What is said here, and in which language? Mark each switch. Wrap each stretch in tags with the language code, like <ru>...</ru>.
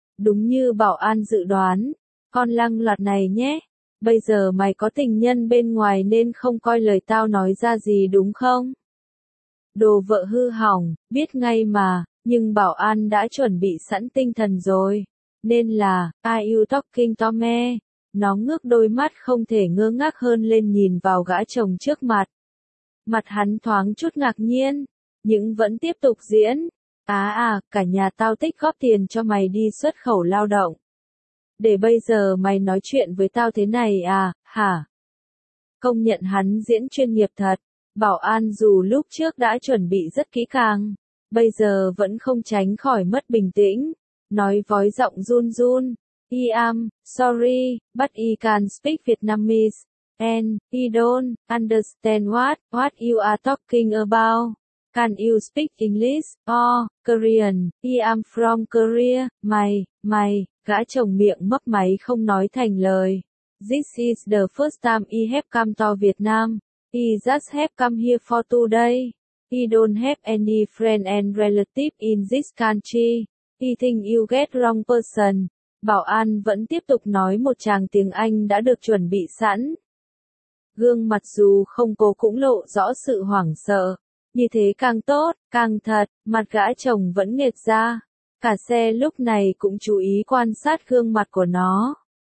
<vi>Đúng như bảo an dự đoán, con lăng loạt này nhé. Bây giờ mày có tình nhân bên ngoài nên không coi lời tao nói ra gì đúng không? Đồ vợ hư hỏng, biết ngay mà, nhưng bảo an đã chuẩn bị sẵn tinh thần rồi. Nên là,</vi> <en>are you talking to me?</en> <vi>Nó ngước đôi mắt không thể ngơ ngác hơn lên nhìn vào gã chồng trước mặt. Mặt hắn thoáng chút ngạc nhiên, nhưng vẫn tiếp tục diễn. Cả nhà tao tích góp tiền cho mày đi xuất khẩu lao động. Để bây giờ mày nói chuyện với tao thế này à, hả? Công nhận hắn diễn chuyên nghiệp thật. Bảo An dù lúc trước đã chuẩn bị rất kỹ càng, bây giờ vẫn không tránh khỏi mất bình tĩnh. Nói vói giọng run run.</vi> <en>I am, sorry, but I can speak Vietnamese, and I don't understand what you are talking about. Can you speak English or Korean? I am from Korea.</en> <vi>My, gã chồng miệng mấp máy không nói thành lời.</vi> <en>This is the first time I have come to Vietnam. I just have come here for 2 days. I don't have any friend and relative in this country. I think you get wrong person.</en> <vi>Bảo An vẫn tiếp tục nói một tràng tiếng Anh đã được chuẩn bị sẵn. Gương mặt dù không cố cũng lộ rõ sự hoảng sợ. Như thế càng tốt, càng thật, mặt gã chồng vẫn nghệt ra. Cả xe lúc này cũng chú ý quan sát gương mặt của nó.</vi>